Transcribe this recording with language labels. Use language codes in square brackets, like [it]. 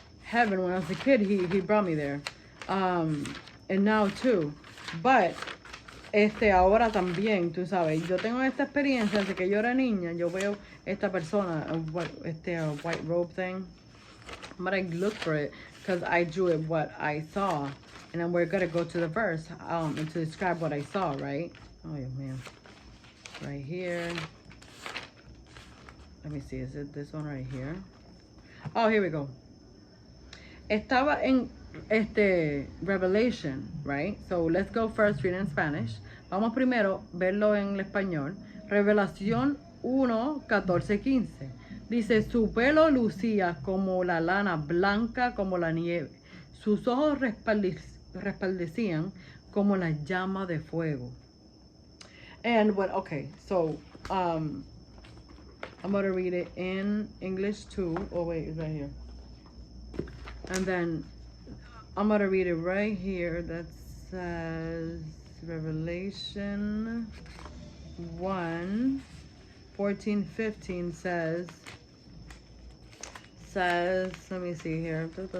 [en] when I was a kid, he brought me there, and now too, but [es] ahora también, tú sabes, yo tengo esta experiencia desde que yo era niña, yo veo esta persona, [en] white robe thing, but I look for it because I drew it what I saw, and then we're gonna go to the verse, and to describe what I saw, right? Oh yeah, man, right here. Let me see, is it this one right here? Oh, here we go. [es] Estaba en Revelation, right? [en] So let's go first read in Spanish. [es] Vamos primero verlo en español. Revelación 1, 14, 15. Dice, su pelo lucía como la lana, blanca como la nieve. Sus ojos resplandecían como la llama de fuego. [en] And what, okay, so I'm going to read it in English too. Oh wait, it's right here. And then I'm going to read it right here. That says Revelation 1, 14, 15 says, let me see here.